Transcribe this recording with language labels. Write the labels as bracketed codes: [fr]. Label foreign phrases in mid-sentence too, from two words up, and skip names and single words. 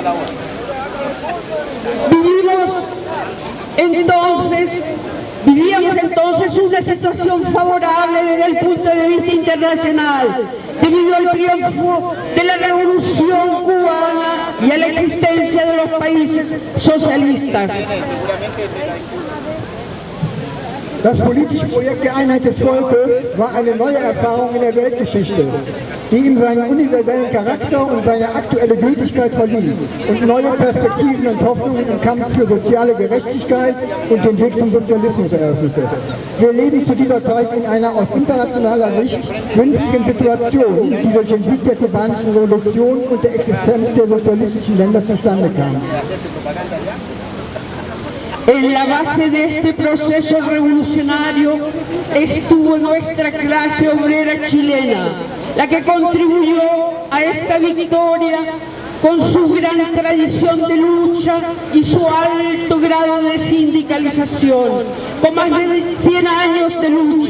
[es] Vivíamos entonces una situación favorable desde el punto de vista internacional, debido al triunfo de la revolución cubana y a la existencia de los países socialistas. [de] Das politische Projekt der Einheit des Volkes war eine neue Erfahrung in der Weltgeschichte, die ihm seinen universellen Charakter und seine aktuelle Gültigkeit verlieh und neue Perspektiven und Hoffnungen im Kampf für soziale Gerechtigkeit und den Weg zum Sozialismus eröffnete. Wir leben zu dieser Zeit in einer aus internationaler Sicht günstigen Situation, die durch den Sieg der kubanischen Revolution und der Existenz der sozialistischen Länder zustande kam. [es] En la base de este proceso revolucionario estuvo nuestra clase obrera chilena, la que contribuyó a esta victoria con su gran tradición de lucha y su alto grado de sindicalización, con más de 100 años de lucha.